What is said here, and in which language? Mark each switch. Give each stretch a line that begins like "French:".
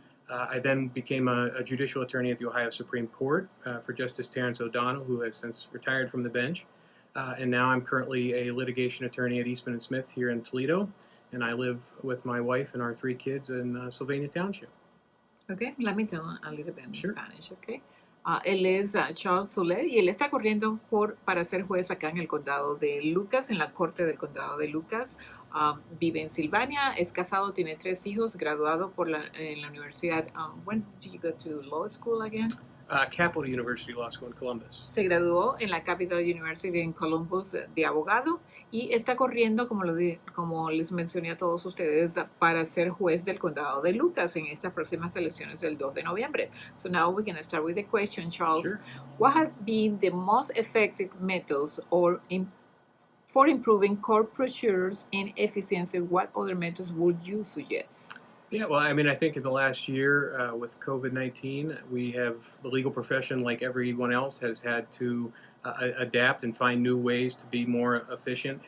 English: I then became a judicial attorney at the Ohio Supreme Court for Justice Terrence O'Donnell, who has since retired from the bench. And now I'm currently a litigation attorney at Eastman & Smith here in Toledo, and I live with my wife and our 3 kids in Sylvania Township. Okay, let me tell a little bit in Sure. Spanish, okay?
Spanish: Él es Charles Sulek y él está corriendo para ser juez acá en el condado de Lucas, en la corte del condado de Lucas. Vive en Silvania, es casado, tiene 3 hijos, graduado en la universidad.
English: When did you go to law school again? Capital University Law School in Columbus.
Spanish: Se graduó en la Capital University en Columbus de abogado y está corriendo, como les mencioné a todos ustedes, para ser juez del condado de Lucas en estas próximas elecciones del 2 de noviembre.
English: So now we're going to start with the question, Charles. Sure. What have been the most effective methods for improving court procedures and efficiency? What other methods would you suggest? Yeah, well, I mean, I think in the last year with COVID-19, the legal profession, like everyone else, has had to adapt and find new ways to be more efficient.